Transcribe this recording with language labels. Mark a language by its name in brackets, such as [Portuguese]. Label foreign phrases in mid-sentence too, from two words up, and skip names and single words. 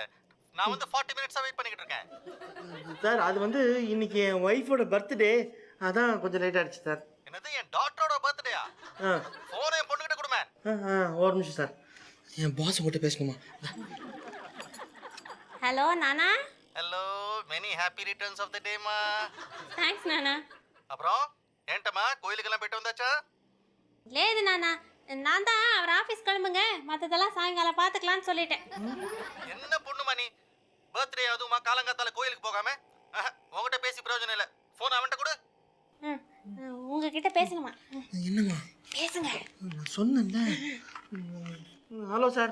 [Tamil] நான் வந்து 40 மினிட்ஸா வெயிட் பண்ணிக்கிட்டு இருக்கேன் சார். அது வந்து இன்னைக்கு என் ஒய்ஃபோட பர்த்டே, அதான் கொஞ்சம் லேட் ஆயிடுச்சு சார். என்னது என் டாட்டரோட பர்த்டேயா? போன் என் பொண்ணுகிட்ட கொடுமே. ஒரு நிமிஷம் சார், என் பாஸ் கிட்ட பேசணுமா? [Telugu] హలో నానా. [English] hello many happy returns of the day మా. [Telugu] థ్యాంక్స్ నానా. [Tamil] அப்புறம் ఏంటమ్మా கோயிலுக்கெல்லாம் போயிட்டு வந்தாச்சா? [Telugu] లేదు నానా, [Tamil] நான் தான் அவர் ஆஃபீஸ் கிளம்புங்க, மற்றதெல்லாம் சாயங்காலம் பார்த்துக்கலான்னு சொல்லிட்டேன். என்ன பொண்ணுமா நீ? பர்த்டே அதுவுமா காலங்காத்தால கோயிலுக்கு போகாம? உங்ககிட்ட பேசி பிரயோஜனம் இல்லை. ஃபோன் அவன்கிட்ட கொடு. ம், உங்ககிட்ட பேசணுமா? என்னம்மா பேசுங்க. நான் சொன்னேன்ல. ஹலோ சார்.